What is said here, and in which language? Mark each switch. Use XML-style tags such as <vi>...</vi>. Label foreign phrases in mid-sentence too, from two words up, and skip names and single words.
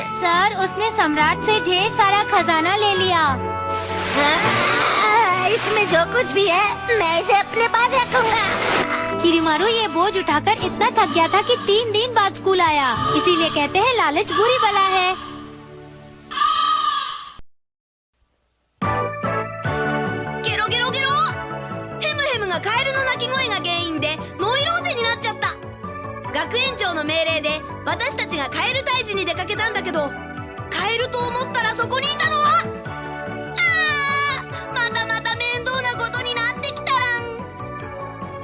<hi>सर उसने सम्राट से ढेर सारा खजाना ले लिया। इसमें जो कुछ भी है मैं इसे अपने पास रखूंगा। किरीमारू ये बोझ उठाकर इतना थक गया था कि 3 दिन बाद स्कूल आया। इसीलिए कहते हैं लालच बुरी बला है।</hi> <ja>ゲロゲロゲロ。ヘムヘムがカエルの鳴き声が原因でノイローゼになっちゃった。学園長の命令で私たちがカエル退治に出かけたんだけど、カエルと思ったらそこにいたのは、またまた面倒なことになってきたらん。</ja>